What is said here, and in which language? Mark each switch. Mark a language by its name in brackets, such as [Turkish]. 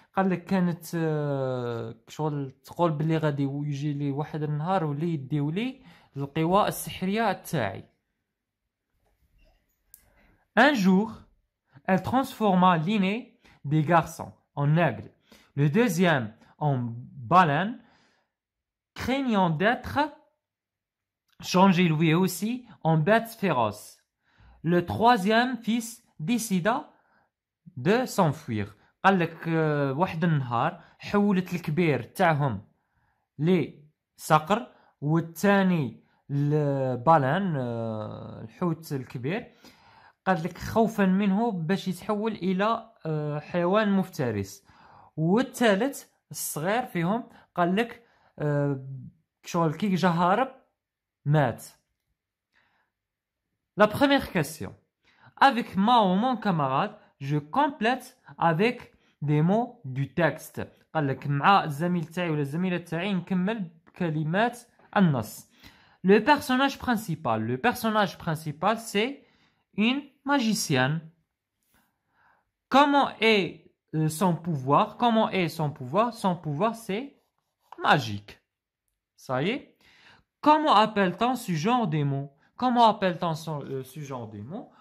[Arabic] قال لك كانت شغل تقول بلي غادي يجي لي واحد النهار واللي يديو لي القوى السحرية تاعي. [French] Un jour, elle transforma l'aîné des garçons en aigle, le deuxième en baleine, craignant d'être changé lui aussi en bête féroce. Le troisième fils décida de s'enfuir. [Arabic] قال لك واحد النهار حولت الكبير تاعهم لصقر والثاني البالان الحوت الكبير. قال لك خوفا منه باش يتحول الى حيوان مفترس. والثالث الصغير فيهم قال لك شغل كي جا هارب مات. [French] La première question. Avec moi ou mon camarade, je complète avec des mots du texte. [Arabic] قال لك مع الزميل تاعي ولا الزميلة تاعي نكمل بكلمات النص. [French] Le personnage principal c'est une magicienne. Comment est son pouvoir? Son pouvoir c'est magique. Ça y est. Comment appelle-t-on ce genre de mots? Ce genre de mots?